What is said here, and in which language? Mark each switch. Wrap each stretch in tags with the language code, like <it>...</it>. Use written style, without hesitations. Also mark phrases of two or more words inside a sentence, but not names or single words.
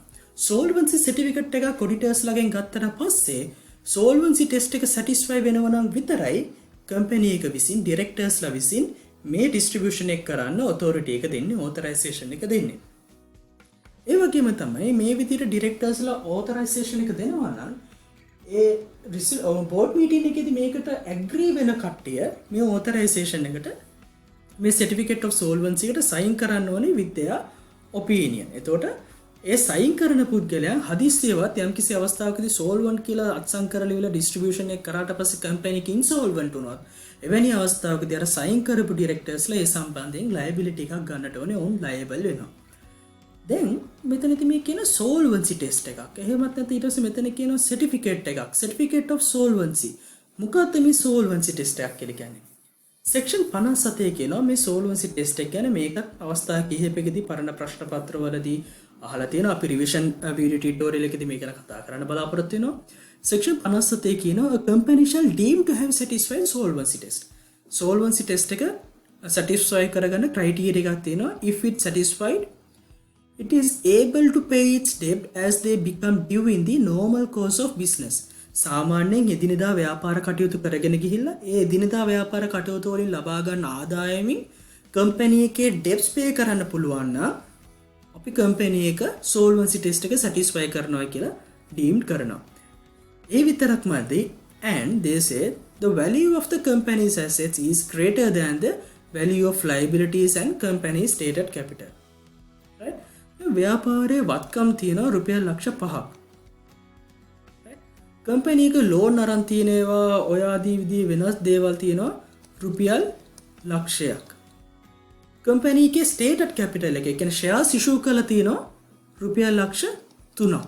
<en>solvency certificate</en> <si>එකක් auditors ලගෙන් ගත්තට පස්සේ</si> <en>solvency test</en> <si>එක satisfy වෙනවා නම් විතරයි company එක විසින් directors ලා විසින් මේ distribution එක කරන්න authority එක දෙන්නේ, authorization එක දෙන්නේ. ඒ වගේම තමයි මේ විදිහට directors ලා authorization එක දෙනවා නම් ඒ</si> <en>board meeting</en> <si>එකේදී මේකට agree වෙන කට්ටිය මේ authorization එකට මේ</si> <en>certificate of solvency</en> <si>එකට sign කරන්න ඕනේ</si> <en>with their opinion.</en> <si>එතකොට ඒ sign කරන පුද්ගලයා හදිස්සියවත් යම්කිසි අවස්ථාවකදී solvent කියලා අත්සන් කරලා ඉවල distribution එක කරාට පස්සේ company එක insolvent වුණොත් එවැනි අවස්ථාවකදී අර sign කරපු directors ලා ඒ සම්බන්ධයෙන් liability එකක් ගන්නට ඕනේ. ඔවුන් liable වෙනවා. then මෙතනදී මේ කියන</si> <en>solvency test</en> <si>එකක්. එහෙමත් නැත්නම් ඊට පස්සේ මෙතන කියනවා certificate එකක්.</si> <en>certificate of solvency.</en> <si>මොකක්ද මේ</si> <en>solvency test</en> <si>එකක් කියලා කියන්නේ? section 57 කියනවා මේ</si> <en>solvency test</en> <si>එක කියන්නේ මේකත් අවස්ථා කිහිපයකදී පරණ ප්‍රශ්න පත්‍රවලදී අහලා තියෙනවා. අපි</si> <en>revision video tutorial</en> <si>එකේදී මේක ගැන කතා කරන්න බලාපොරොත්තු වෙනවා.</si> <en>section 57 කියනවා a company shall deem to have satisfied solvency test. solvency test</en> <si>එක satisfy කරගන්න criteria එකක් තියෙනවා.</si> <en>if it satisfied, it is able to pay its debt as they become due in the normal course of business.</en> <si>සාමාන්‍යයෙන් එදිනෙදා ව්‍යාපාර කටයුතු කරගෙන ගිහිල්ලා ඒ එදිනෙදා ව්‍යාපාර කටයුතු වලින් ලබා ගන්න ආදායමින් company එකේ</si> <en>debts pay</en> <si>කරන්න පුළුවන් නම් අපි company එක</si> <en>solvency test</en> <si>එක satisfy කරනවා කියලා deemed කරනවා. ඒ විතරක්මදී</si> <en>and they say the value of the company's assets is greater than the value of liabilities and company's stated capital. Right?</en> <si>ව්‍යාපාරයේ වත්කම් තියෙනවා රුපියල් ලක්ෂ 5ක්. company එක loan අරන් තියෙනවා ඔය ආදී විදිහේ වෙනස් දේවල් තියෙනවා රුපියල් ලක්ෂයක්. company එකේ</si> <en>stated capital</en> <si>එක කියන්නේ</si> <en>shares issue</en> <si>කරලා තියෙනවා රුපියල් ලක්ෂ 3ක්.</si>